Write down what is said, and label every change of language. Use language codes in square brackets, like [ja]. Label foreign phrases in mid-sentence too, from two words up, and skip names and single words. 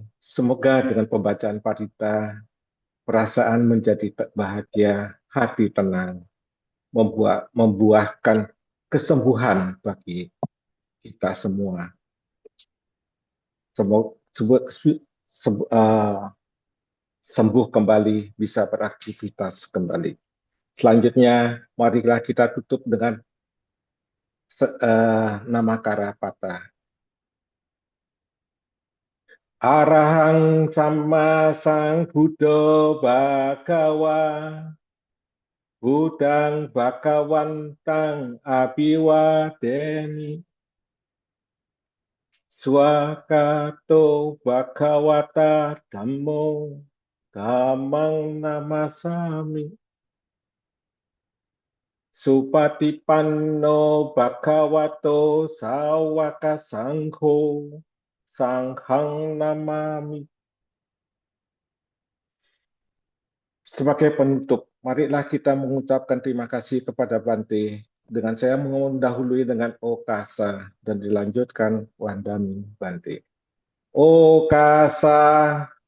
[id] Semoga dengan pembacaan parita, perasaan menjadi bahagia, hati tenang, membuahkan kesembuhan bagi kita semua. Sembuh kembali, bisa beraktivitas kembali. Selanjutnya, marilah kita tutup dengan Namakara Patha. [pi] Arahang Sama Sang Buddha Bhagawa Budang Bhagawantang Abhiwadeni Swakato Bhagawata Dhammo Dhammang Namasami Supatipanno Bhagavato Sawaka Sangho Sanghang Namami. [id] Sebagai penutup, marilah kita mengucapkan terima kasih kepada Bante. Dengan saya mendahului dengan Okasa dan dilanjutkan Wandami Bante. Okasa.